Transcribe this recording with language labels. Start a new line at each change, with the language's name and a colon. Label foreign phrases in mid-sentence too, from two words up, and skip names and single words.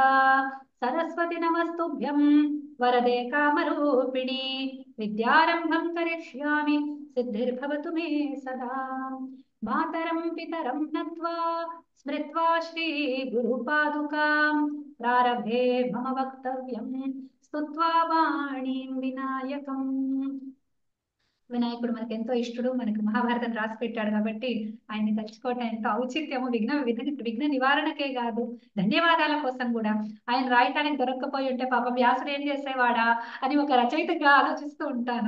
Sanskrit: सरस्वती नमस्तुभ्यं वरदे कामरूपिणी विद्यारम्भं करिष्यामि सिद्धिर्भवतु मे सदा। मातरं पितरं नत्वा स्मृत्वा श्रीगुरुपादुकां प्रारभे मम वक्तव्यं स्तुत्वा वाणीं विनायकम्।
Telugu: వినాయకుడు మనకు ఎంతో ఇష్టడు, మనకు మహాభారతం రాసి పెట్టాడు కాబట్టి ఆయన్ని తలుచుకోవటం ఎంతో ఔచిత్యము. విఘ్న నివారణకే కాదు, ధన్యవాదాల కోసం కూడా. ఆయన రాయటానికి దొరక్కపోయి ఉంటే పాపం వ్యాసుడు ఏం చేసేవాడా అని ఒక రచయితగా ఆలోచిస్తూ ఉంటాను.